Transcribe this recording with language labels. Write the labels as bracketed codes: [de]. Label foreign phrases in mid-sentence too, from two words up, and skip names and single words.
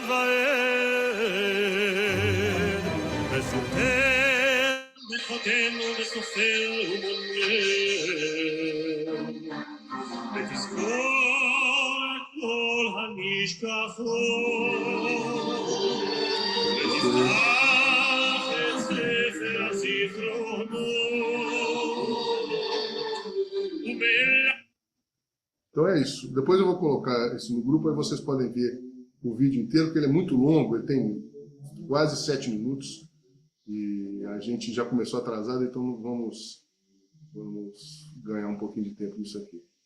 [he] ועד, וסותר וחותם וסופר ומונה, ותזכור כל הנשכחות, ותפתח את ספר הזיכרונות, ומלא. [pt] Então é isso. Depois eu vou colocar isso no grupo, aí vocês podem ver o vídeo inteiro, porque ele é muito longo, ele tem quase 7 minutos, e a gente já começou atrasado, então vamos ganhar um pouquinho de tempo nisso aqui.